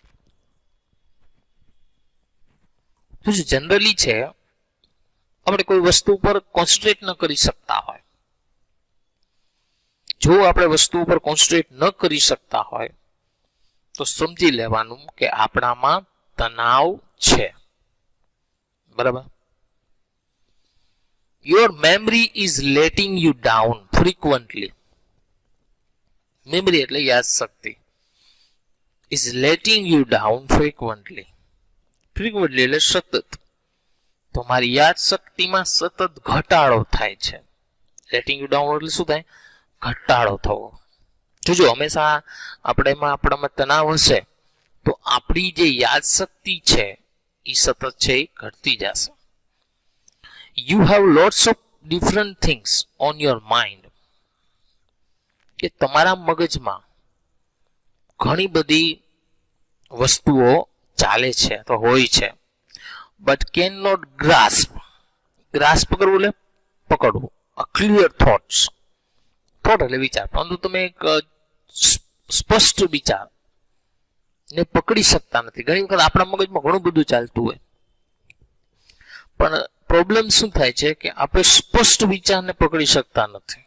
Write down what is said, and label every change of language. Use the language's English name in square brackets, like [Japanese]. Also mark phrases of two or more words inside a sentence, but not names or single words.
[Gujarati] જનરલી છે આપણે કોઈ વસ્તુ પર કોન્સન્ટ્રેટ ન કરી શકતા હોય. જો આપણે વસ્તુ ઉપર કોન્સન્ટ્રેટ ન કરી શકતા હોય તો સમજી લેવાનું કે આપણામાં તણાવ છે. બરાબર? [English] Your memory is letting you down frequently. [Gujarati] મેમરી એટલે યાદશક્તિ. [English] is letting you down frequently. [Gujarati] frequently એટલે સતત. તમારી યાદશક્તિમાં સતત ઘટાડો થાય છે. [English] letting you down [Gujarati] એટલે શું થાય? ઘટાડો થવો. જોજો હંમેશા આપણામાં તણાવ હશે તો આપણી જે યાદશક્તિ છે એ સતત છે એ ઘટતી જશે. [English] You have lots of different things on your mind. [Gujarati] કે તમારા મગજમાં ઘણી બધી વસ્તુઓ ચાલે છે તો હોય છે. [English] but cannot grasp [Gujarati] કરવું એટલે પકડવું. [English] a clear thoughts. [Gujarati] થોટ એટલે વિચાર, પરંતુ તમે એક સ્પષ્ટ વિચાર ને પકડી શકતા નથી. ઘણી વખત આપણા મગજમાં ઘણું બધું ચાલતું હોય પણ પ્રોબ્લેમ શું થાય છે કે આપણે સ્પષ્ટ વિચારને પકડી શકતા નથી.